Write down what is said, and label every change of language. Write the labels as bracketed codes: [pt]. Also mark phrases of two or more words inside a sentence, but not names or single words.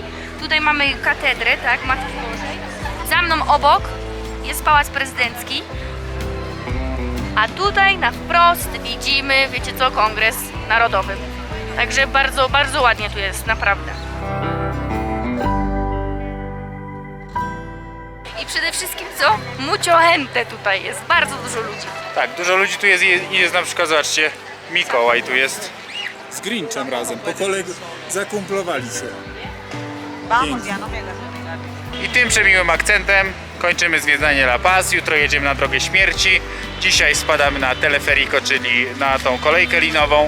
[pl] Tutaj mamy katedrę, tak, Matki Bożej. Za mną obok jest Pałac Prezydencki. A tutaj na wprost widzimy, wiecie co, Kongres Narodowy. Także bardzo, bardzo ładnie tu jest, naprawdę. I przede wszystkim co? [es] Mucho gente [pl] tutaj jest, bardzo dużo ludzi. Tak, dużo ludzi tu jest i jest na przykład, zobaczcie, Mikołaj tu jest. Z Grinchem razem, po kolegu zakumplowali się. I tym przemiłym akcentem kończymy zwiedzanie La Paz. Jutro jedziemy na drogę śmierci. Dzisiaj spadamy na Teleferico, czyli na tą kolejkę linową.